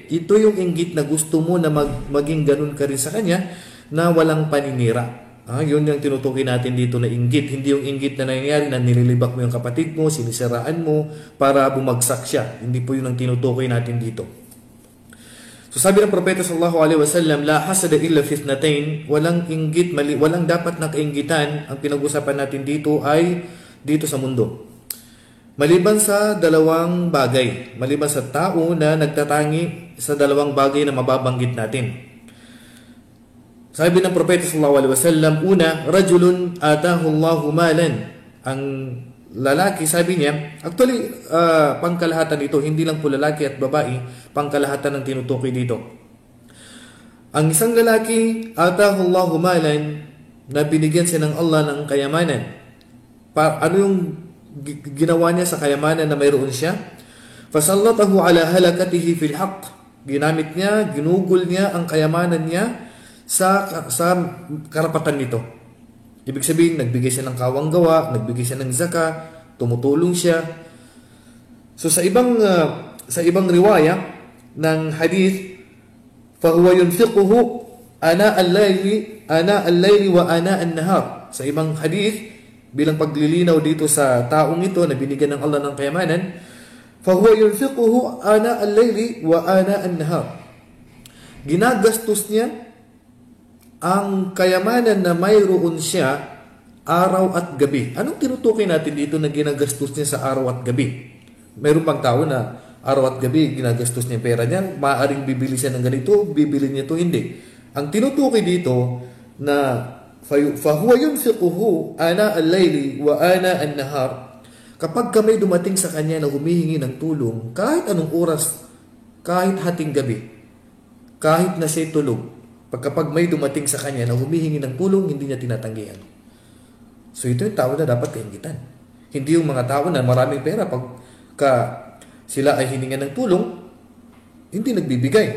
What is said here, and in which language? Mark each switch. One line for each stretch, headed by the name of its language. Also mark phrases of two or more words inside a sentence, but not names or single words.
Filipino: Ito yung inggit na gusto mo na maging ganun ka rin sa kanya na walang paninira. Yun yung tinutukoy natin dito na inggit. Hindi yung inggit na nangyayari na nililibak mo yung kapatid mo, sinisiraan mo para bumagsak siya. Hindi po yun ang tinutukoy natin dito. So sabi ng propeta
Arabic: صلى الله عليه وسلم لا حسد إلا في اثنتين,
Filipino: walang inggit, walang dapat na kainggitan. Ang pinag-usapan natin dito ay dito sa mundo. Maliban sa dalawang bagay, maliban sa tao na nagtatangi sa dalawang bagay na mababanggit natin. Sabi ng propeta
Arabic: صلى الله عليه وسلم, una, رجل آتاه الله مالا.
Filipino: Ang lalaki, sabi niya, actually, pangkalahatan ito, hindi lang po lalaki at babae, pangkalahatan ng tinutukoy dito. Ang isang lalaki,
Arabic: آتاه الله مالا,
Filipino: na binigyan siya ng Allah ng kayamanan. Ano yung ginawa niya sa kayamanan na mayroon siya?
Arabic: فسلطه على هلكته في الحق.
Filipino: Ginamit niya, ginugol niya ang kayamanan niya sa karapatan nito. Ibig sabihin, nagbigay siya ng kawang gawa, nagbigay siya ng zaka, tumutulong siya. So sa ibang riwaya ng hadith,
Arabic: فهو ينفقه آناء الليل وآناء النهار.
Filipino: Sa ibang hadith, bilang paglilinaw dito sa taong ito na binigyan ng Allah ng kayamanan,
Arabic: فهو ينفقه آناء الليل وآناء النهار.
Filipino: Ginagastos niya ang kayamanan na mayroon siya araw at gabi. Anong tinutukoy natin dito na ginagastos niya sa araw at gabi? Mayroon pang tao na araw at gabi ginagastos niya pera niya, maaaring bibili siya ng ganito, bibili niya ito, hindi. Ang tinutukoy dito na
Arabic: فهو ينفقه آناء الليل وآناء النهار,
Filipino: Kapag ka may dumating sa kanya na humihingi ng tulong, kahit anong oras, kahit hating gabi, kahit na siya'y tulog, kapag may dumating sa kanya na humihingi ng tulong, hindi niya tinatanggihan. So ito yung tao na dapat kainggitan. Hindi yung mga tao na maraming pera, pagka sila ay hiningan ng tulong, hindi nagbibigay.